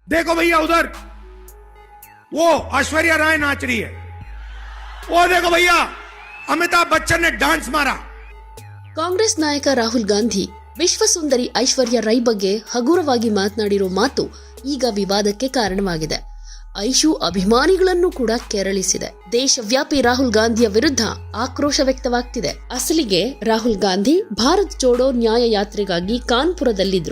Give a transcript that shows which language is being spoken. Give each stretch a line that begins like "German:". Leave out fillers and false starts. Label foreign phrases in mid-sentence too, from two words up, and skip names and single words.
Hindi: देखो भैया उधर वो ऐश्वर्या राय नाच रही है, वो देखो भैया अमिताभ बच्चन ने डांस मारा।
Kannada: ಕಾಂಗ್ರೆಸ್ ನಾಯಕ ರಾಹುಲ್ ಗಾಂಧಿ ವಿಶ್ವ ಸುಂದರಿ ಐಶ್ವರ್ಯ ರೈ ಬಗ್ಗೆ ಹಗುರವಾಗಿ ಮಾತನಾಡಿರೋ ಮಾತು ಈಗ ವಿವಾದಕ್ಕೆ ಕಾರಣವಾಗಿದೆ. ಐಶು ಅಭಿಮಾನಿಗಳನ್ನು ಕೂಡ ಕೆರಳಿಸಿದೆ. ದೇಶವ್ಯಾಪಿ ರಾಹುಲ್ ಗಾಂಧಿಯ ವಿರುದ್ಧ ಆಕ್ರೋಶ ವ್ಯಕ್ತವಾಗ್ತಿದೆ. ಅಸಲಿಗೆ ರಾಹುಲ್ ಗಾಂಧಿ ಭಾರತ್ ಜೋಡೋ ನ್ಯಾಯ ಯಾತ್ರೆಗಾಗಿ ಕಾನ್ಪುರದಲ್ಲಿದ್ರು.